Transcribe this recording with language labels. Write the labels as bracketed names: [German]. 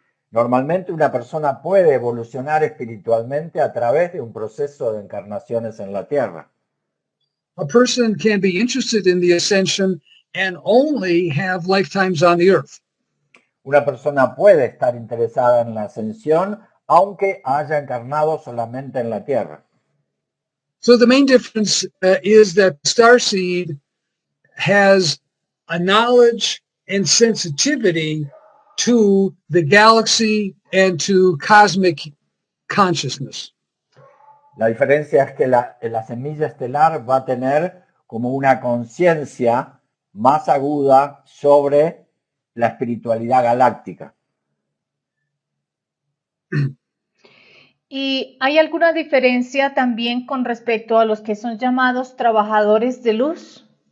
[Spanish] Normalmente una persona puede evolucionar espiritualmente a través de un proceso de encarnaciones en la Tierra. [English] A person can be interested in the ascension and only have lifetimes on the earth. [Spanish] Una persona puede estar interesada en la ascensión aunque haya encarnado solamente en la Tierra. [English] So the main difference is that starseed has a knowledge and sensitivity to the galaxy and to cosmic consciousness. [Spanish] La diferencia es que la semilla estelar va a tener como una conciencia más aguda sobre la espiritualidad galáctica. ¿Y hay alguna diferencia también con respecto a los que son llamados trabajadores de luz?